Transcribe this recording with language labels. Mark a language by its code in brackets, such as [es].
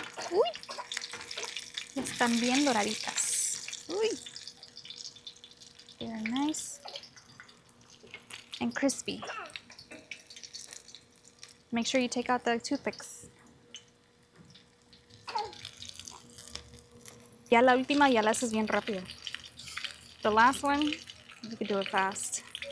[es] Uy, están bien doraditas. [en] Uy, they're nice and crispy. Make sure you take out the toothpicks. [es] Ya la última ya la haces bien rápido. [en] The last one, you can do it fast.